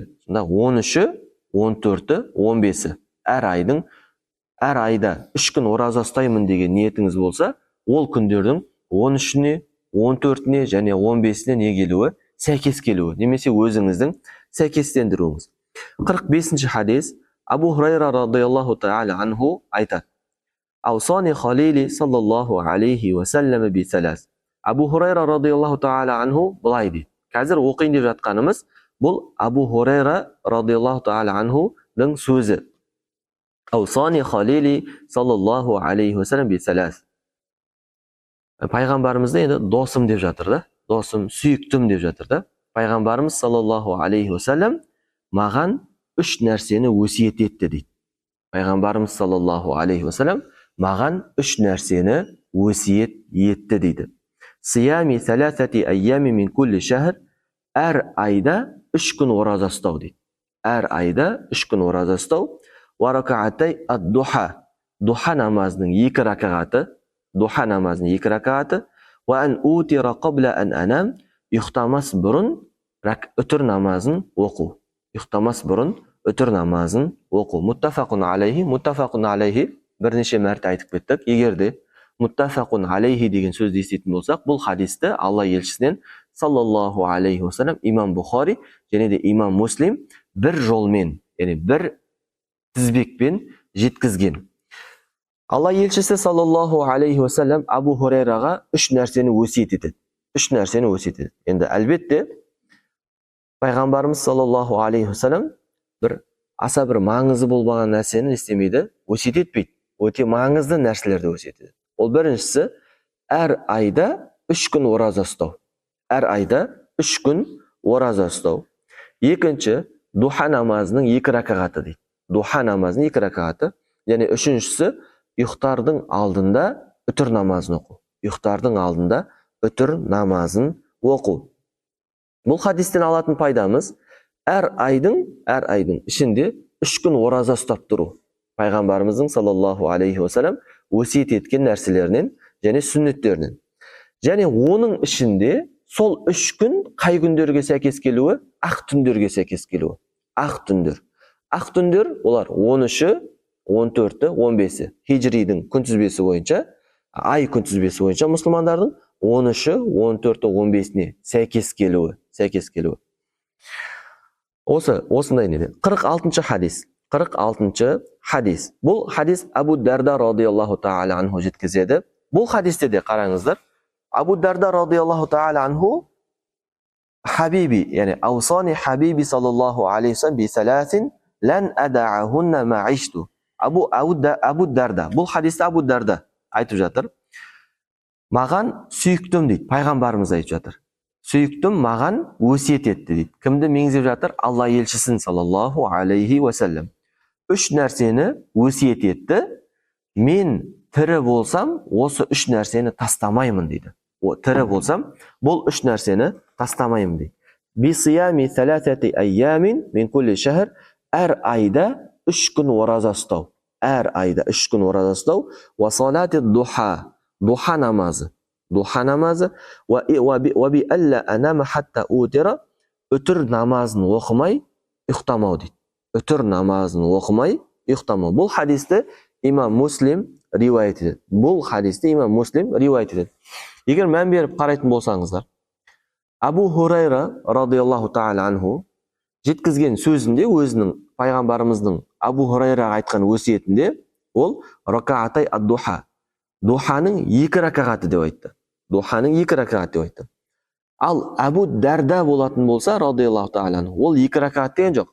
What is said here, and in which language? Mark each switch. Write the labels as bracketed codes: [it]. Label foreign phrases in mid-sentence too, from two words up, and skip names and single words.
[kk] Сонда 13-і, 14-і, 15-і. Әр айда 3 күн ораза ұстаймын деген ниетіңіз болса, ол күндердің 13-іне, 14-іне және 15-іне не келуі? Сәйкес келуі. Немесе өзіңіздің сәйкестендіруіңіз. 45-ші хадис. [ar] Абу Хурайра رضي الله تعالى عنه айтады. أوصاني خليلي صلى الله عليه وسلم بثلاث. [kk] Абу Хурайра [ar] رضي الله تعالى عنه [kk] былай дейді. Қазір оқиын деп жатқанымыз бұл Абу Хурайра [ar] رضي الله تعالى عنه [kk] сөзі. [ar] أوصاني خليلي صلى الله عليه وسلم بثلاث. [kk] Пайғамбарымызды енді досым деп жатыр да. Досым, сүйіктім деп жатыр да. Пайғамбарымыз [ar] صلى الله عليه وسلم [kk] маған 3 нәрсені өсиет етті дейді. Пайғамбарымыз [ar] صلى الله عليه وسلم [kk] маған 3 нәрсені өсиет етті дейді. [ar] صيام ثلاثة أيام من كل شهر. [kk] Әр айда 3 күн ораза ұстау дейді. Әр айда 3 күн ораза ұстау. [ar] وركعتي الضحى. [kk] Духа намазының 2 ракағаты. Духа намазының 2 ракағаты. [ar] وأن أوتر قبل أن أنام. [kk] Ұйықтамас бұрын үтір намазын оқу. Ұйықтамас бұрын үтір намазын оқу. [ar] متفق عليه [kk] бірнеше мәрте айтып кеттік. Егерде [ar] متفق عليه [kk] деген сөзді еститін болсақ, бұл хадисті Алла елшісінен [ar] صلى الله عليه وسلم [kk] имам Бухари және де имам Муслим бір жолмен, яғни бір тізбекпен жеткізген. Алла елшісі [ar] صلى الله عليه وسلم [kk] Абу Хурайраға 3 нәрсені өсиет етеді. 3 нәрсені өсиет етеді. Енді әлбетте пайғамбарымыз [ar] صلى الله عليه وسلم [kk] аса бір маңызы болмаған нәрсені істемейді, өсиет етпейді. Өте маңызды нәрселерді өсиет етеді. Ол біріншісі, әр айда 3 күн ораза ұстау. Әр айда 3 күн ораза ұстау. Екінші, духа намазының 2 ракағаты дейді. Духа намазының 2 ракағаты. Және үшіншісі, ұйықтардың алдында үтір намазын оқу. Ұйықтардың алдында үтір намазын оқу. Бұл хадистен алатын пайдамыз, әр айдың ішінде 3 күн ораза ұстап тұру. Пайғамбарымыздың [ar] صلى الله عليه وسلم [kk] өсиет еткен нәрселерінен және сүннеттерінен. Және оның ішінде сол 3 күн қай күндерге сәйкес келуі? Ақ түндерге сәйкес келуі. Ақ түндер. Ақ түндер олар 13-і, 14-і, 15-і. Хижридің күнтізбесі бойынша, ай күнтізбесі бойынша мұсылмандардың 13-і, 14-і, 15-іне сәйкес келуі. Осындай неде. 46-шы хадис. 46-шы хадис. Бұл хадис Абу Дарда [ar] رضي الله تعالى عنه [kk] жеткізеді. Бұл хадисте де қараңыздар. [ar] Абу Дарда رضي الله تعالى عنه حبيبي, яғни أوصاني حبيبي صلى الله عليه وسلم بثلاث لن أدعهن ما عشت. [kk] Абу Дарда. Бұл хадисте Абу Дарда айтып жатыр. Маған сүйіктім дейді. Пайғамбарымыз айтып жатыр. Сүйіктім маған өсиет етті дейді. Кімді меңзеп жатыр? Алла елшісін [ar] صلى الله عليه وسلم. [kk] 3 нәрсені өсиет етті. Мен тірі болсам, осы 3 нәрсені тастамаймын дейді. Тірі болсам, бұл 3 нәрсені тастамаймын дейді. [ar] بصيام ثلاثة أيام من كل شهر. [kk] Әр айда 3 күн ораза ұстау. Әр айда 3 күн ораза ұстау. [ar] وصلاة الضحى. [kk] Духа намазы. Духа намазы. [ar] وبأن لا أنام حتى أوتر. [kk] Үтір намазын оқымай ұйықтамау дейді. Үтір намазын оқымай ұйықтамау. Бұл хадисті имам Муслим риуаят етеді. Бұл хадисті имам Муслим риуаят етеді. Егер мән беріп қарайтын болсаңыздар, Абу Хурайра [ar] رضي الله تعالى عنه [kk] жеткізген сөзінде, өзінің пайғамбарымыздың Абу Хурайраға айтқан өсиетінде, ол [ar] ركعتي الضحى. [kk] Духаның 2 ракағаты деп айтты. Духаның 2 ракағаты деп айтты. Ал Абу Дарда болатын болса, [ar] رضي الله تعالى, [kk] ол 2 ракат деген жоқ.